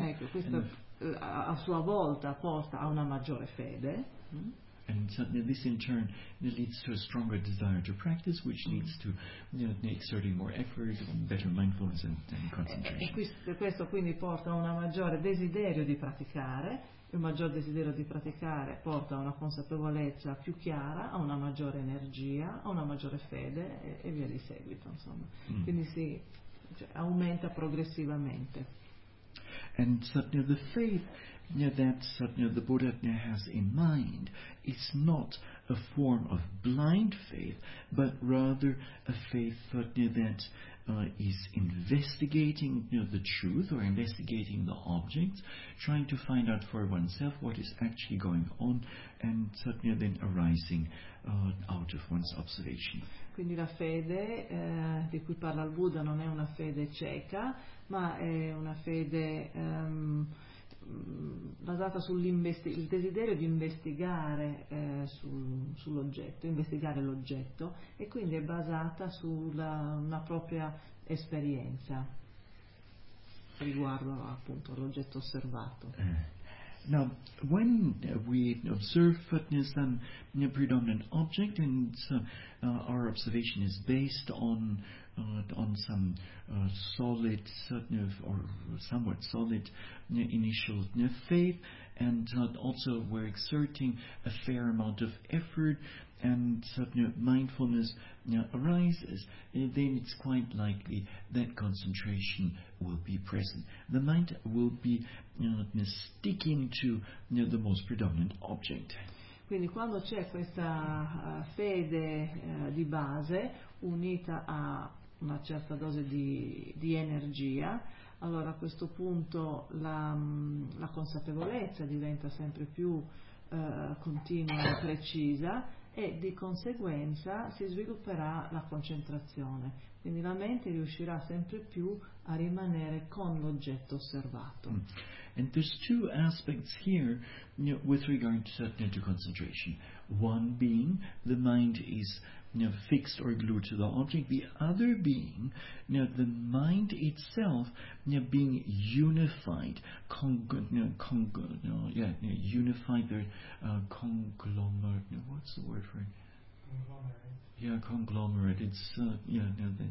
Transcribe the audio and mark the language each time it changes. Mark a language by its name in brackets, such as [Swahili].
[Italian] Ecco, questa a sua volta porta a una maggiore fede. [English] And this in turn leads to a stronger desire to practice, which leads to exerting more effort, better mindfulness and concentration. [Italian] E questo quindi porta a un maggiore desiderio di praticare, un maggior desiderio di praticare porta a una consapevolezza più chiara, a una maggiore energia, a una maggiore fede e via di seguito, insomma. Quindi aumenta progressivamente. [English] And suddenly the faith that the Buddha has in mind is not a form of blind faith, but rather a faith that is investigating the truth or investigating the objects, trying to find out for oneself what is actually going on, and then arising out of one's observation. [Italian] Quindi la fede di cui parla il Buddha non è una fede cieca, ma è una fede basata sul desiderio di investigare sull'oggetto, investigare l'oggetto, e quindi è basata sulla una propria esperienza riguardo appunto all'oggetto osservato. [English] Now, when we observe some predominant object and our observation is based on some solid or somewhat solid initial faith, and also we're exerting a fair amount of effort and mindfulness arises, then it's quite likely that concentration will be present. The mind will be sticking to the most predominant object. [Italian] Quindi quando c'è questa fede di base unita a una certa dose di energia, allora a questo punto la consapevolezza diventa sempre più continua e precisa, e di conseguenza si svilupperà la concentrazione. Quindi la mente riuscirà sempre più a rimanere con l'oggetto osservato. [English] And there's two aspects here with regard to concentration. One being the mind is fixed or glued to the object, the other being the mind itself being unified, conglomerate.